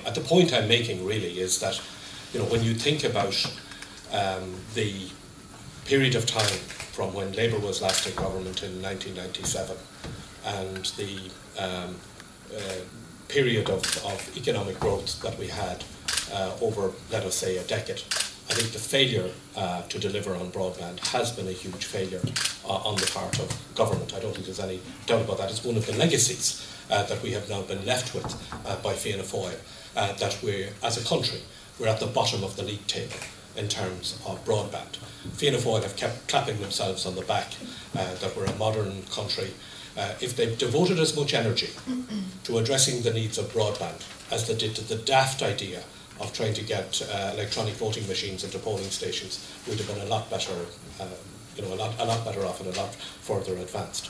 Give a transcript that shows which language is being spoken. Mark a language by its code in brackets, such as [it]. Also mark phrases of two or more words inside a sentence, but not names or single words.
[en] The point I'm making really is that, when you think about the period of time from when Labour was last in government in 1997 and the period of economic growth that we had over, let us say, a decade, I think the failure to deliver on broadband has been a huge failure on the part of government. I don't think there's any doubt about that. It's one of the legacies that we have now been left with by Fianna Fáil, that we're, as a country, we're at the bottom of the league table in terms of broadband. Fianna Fáil have kept clapping themselves on the back that we're a modern country. If they've devoted as much energy to addressing the needs of broadband as they did to the daft idea of trying to get electronic voting machines into polling stations, we'd have been a lot better, a lot better off and a lot further advanced.